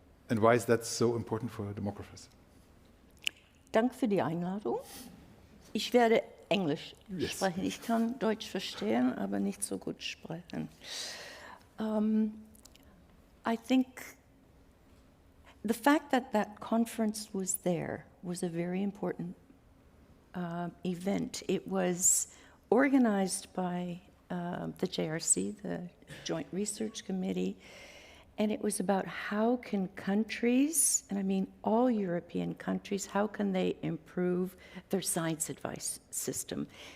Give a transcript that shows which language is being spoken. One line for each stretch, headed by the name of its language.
English: And why is that so important for demographers?
German: Danke für die Einladung. Ich werde Englisch sprechen. Ich kann Deutsch verstehen, aber nicht so gut sprechen.
English: I think the fact that that conference was there was a very important event. It was organized by the JRC, the Joint Research Committee, and it was about how can countries, and I mean all European countries, how can they improve their science advice system?